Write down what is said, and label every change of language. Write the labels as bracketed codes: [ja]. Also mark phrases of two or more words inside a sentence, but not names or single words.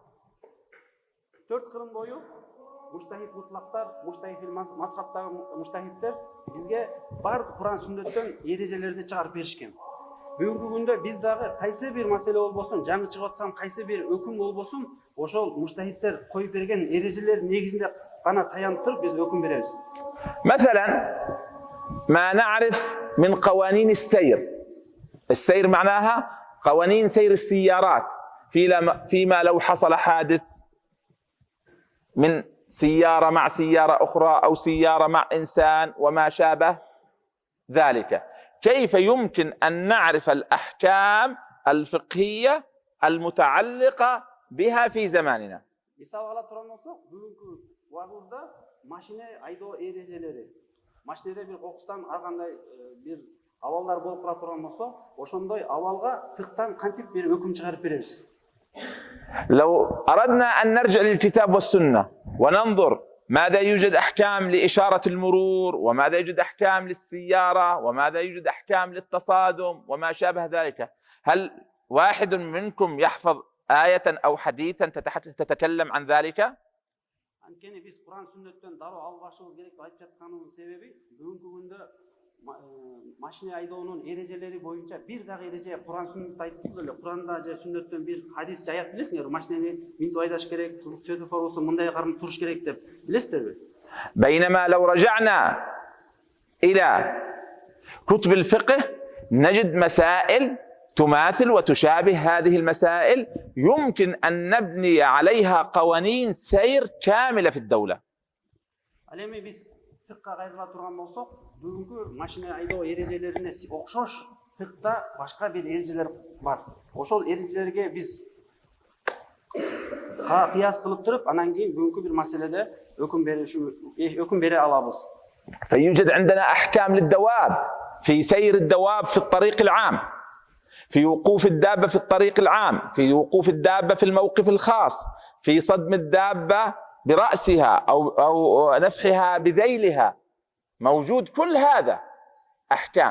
[ky] 4 кылым бою муштахид мутлактар, муштахид мазхабтагы муштахидтер бизге бардык Куран сүннөттөн эрежелерди чыгарып беришкен. Бүгүнкү күндө биз дагы кайсы бир маселе болбосун, жаңы чыгып аткан кайсы бир өкүм болбосун, ошол муштахидтер коюп берген эрежелер негизинде гана таянып туруп биз өкүм беребиз. [ar] مثلا ما نعرف من قوانين السير. السير معناها قوانين سير السيارات، فيما لو حصل حادث من سيارة مع سيارة أخرى أو سيارة مع إنسان وما شابه ذلك، كيف يمكن أن نعرف الأحكام الفقهية المتعلقة بها في زماننا؟ [ky] Мисал ала турган болсок, бүгүнкү убагыбызда машина айдоо эрежелери, машинеде бир кокустан ар кандай бир абалдар болуп кала турган болсо, ошондой абалга фыктан кантип бир өкүм чыгарып беребиз? [ar] لو أردنا أن نرجع للكتاب والسنة وننظر ماذا يوجد أحكام لإشارة المرور، وماذا يوجد أحكام للسيارة، وماذا يوجد أحكام للتصادم وما شابه ذلك، هل واحد منكم يحفظ آية أو حديثا تتكلم عن ذلك؟ [ky] Анткени биз Куран сүннөттөн дароо албашыбыз керек деп айтып жатканыбыздын себеби бүгүнкү күндө машина айдоонун эрежелери боюнча бир дагы эреже Куран сүннөттө айтылды эле. Куранда же сүннөттөн бир хадис жаят билесиңер, машинени минтип айдаш керек, светофор болсо мындай кармап туруш керек деп билесиздерби? [ar] بينما لو رجعنا إلى كتب الفقه نجد مسائل تماثل وتشابه هذه المسائل يمكن أن نبني عليها قوانين سير كاملة في الدولة. [ky] Ал эми биз фикка кайрыла турган болсок, бүгүнкү машина айдоо эрежелерине окшош фикта башка бир эрежелер бар. Ошол эрежелерге биз кыяс кылып туруп, анан кийин бүгүнкү бир маселеде өкүм бере алабыз. [ar] فيوجد عندنا أحكام للدواب في سير الدواب في الطريق العام، في وقوف الدابة في الطريق العام، في وقوف الدابة في الموقف الخاص، في صدم الدابة برأسها أو نفحها بذيلها، موجود كل هذا أحكام.